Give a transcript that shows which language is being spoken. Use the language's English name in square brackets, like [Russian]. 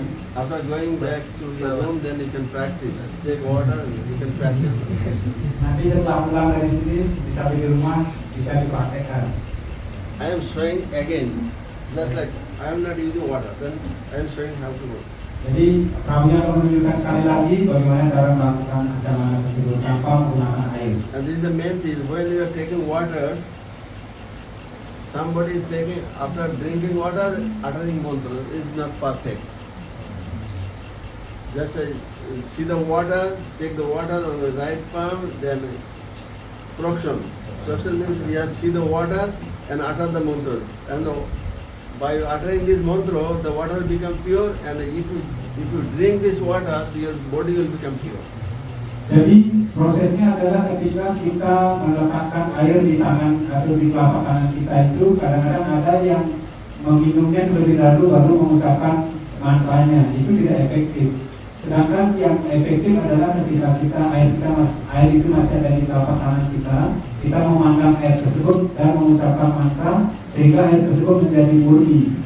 [English] After going back to your room, then you can practice. Take water and you can practice. [Indonesian] Nanti setelah pulang dari sini bisa di rumah, bisa dipraktekkan. [English] I am showing again, just like I am not using water, then I am showing how to work. [Indonesian] Jadi kami akan menunjukkan sekali lagi bagaimana cara melakukan acara tersebut tanpa menggunakan air. [English] And this is the main thing. When you are taking water, somebody is taking, after drinking water, uttering mantra is not perfect. Just see the water, take the water on the right palm, then prokshan. Prokshan means we have see the water and utter the mantra. And by uttering this mantra, the water will become pure, and if you drink this water, your body will become pure. [Indonesian] Jadi prosesnya adalah ketika kita meletakkan air di tangan atau di telapak tangan kita itu, kadang-kadang ada yang meminumnya terlebih dahulu baru mengucapkan mantranya, itu tidak efektif. Sedangkan yang efektif adalah ketika air itu masih ada di telapak tangan kita memandang air tersebut dan mengucapkan mantra sehingga air tersebut menjadi murni.